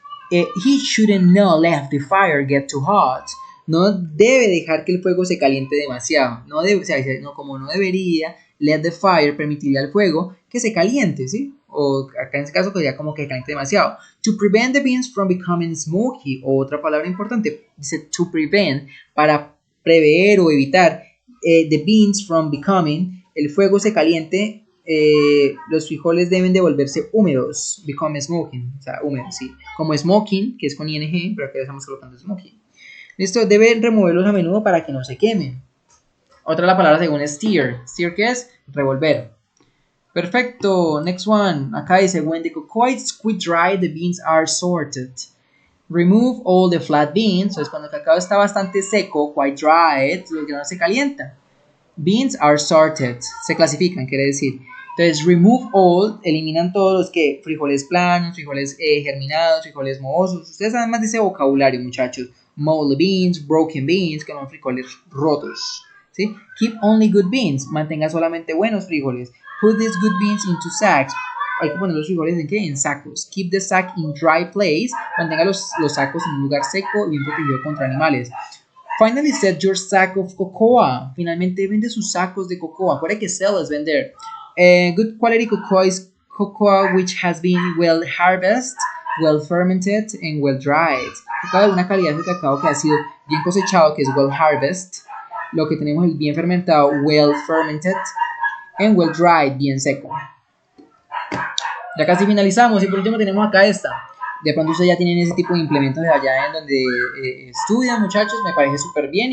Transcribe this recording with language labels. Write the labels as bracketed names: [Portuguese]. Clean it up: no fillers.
[English] He shouldn't not let the fire get too hot. [Spanish] No debe dejar que el fuego se caliente demasiado. No debe, o sea, no, como no debería [English] let the fire, [Spanish] permitirle al fuego que se caliente, ¿sí? O acá en este caso sería como que caliente demasiado. [English] To prevent the beans from becoming smoky, [Spanish] otra palabra importante, dice [English] to prevent, [Spanish] para prever o evitar [English] the beans from becoming, [Spanish] el fuego se caliente, los frijoles deben de volverse húmedos, [English] become smoking, [Spanish] o sea, húmedos, sí, como smoking, que es con ing, pero acá estamos colocando smoking. Listo, deben removerlos a menudo para que no se quemen. Otra la palabra según steer, steer ¿qué es? Revolver. Perfecto, [English] next one, [Spanish] acá dice, [English] when the cocoa is quite dry, the beans are sorted. Remove all the flat beans, [Spanish] entonces cuando el cacao está bastante seco, [English] quite dry, [Spanish] los granos se calientan. [English] Beans are sorted, [Spanish] se clasifican, quiere decir. Entonces, [English] remove all, [Spanish] eliminan todos los que frijoles planos, frijoles germinados, frijoles mohosos. Ustedes saben más de ese vocabulario, muchachos. [English] Mold beans, broken beans, [Spanish] que son frijoles rotos. ¿Sí? [English] Keep only good beans, [Spanish] mantenga solamente buenos frijoles. [English] Put these good beans into sacks. [Spanish] Hay que poner los frijoles en qué? En sacos. [English] Keep the sack in dry place, [Spanish] mantenga los sacos en un lugar seco y bien protegido contra animales. [English] Finally set your sack of cocoa. [Spanish] Finalmente vende sus sacos de cocoa. Acuérdate que sell es vender. [English] Good quality cocoa is cocoa which has been well harvested, well fermented and well dried. [Spanish] Cocoa de una calidad de cacao que ha sido bien cosechado, que es [English] well harvested. [Spanish] Lo que tenemos es bien fermentado, [English] well fermented and well dried, [Spanish] bien seco. Ya casi finalizamos y por último tenemos acá esta. De pronto ustedes ya tienen ese tipo de implementos de allá en donde estudian, muchachos, me parece súper bien.